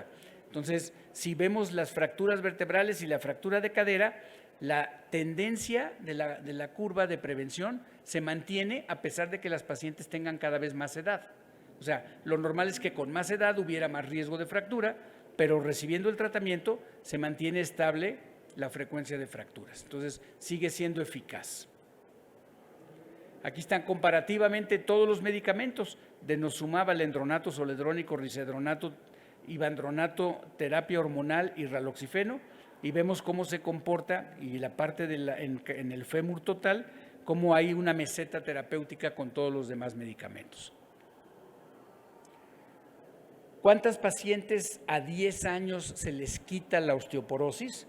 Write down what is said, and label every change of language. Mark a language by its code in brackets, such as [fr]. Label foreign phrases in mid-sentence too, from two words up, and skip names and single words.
[es] Entonces, si vemos las fracturas vertebrales y la fractura de cadera, la tendencia de la curva de prevención se mantiene a pesar de que las pacientes tengan cada vez más edad. O sea, lo normal es que con más edad hubiera más riesgo de fractura, pero recibiendo el tratamiento se mantiene estable la frecuencia de fracturas. Entonces, sigue siendo eficaz. Aquí están comparativamente todos los medicamentos: denosumab, alendronato, zoledrónico, risedronato, ivandronato, terapia hormonal y raloxifeno, y vemos cómo se comporta y la parte en el fémur total, cómo hay una meseta terapéutica con todos los demás medicamentos. ¿Cuántas pacientes a 10 años se les quita la osteoporosis?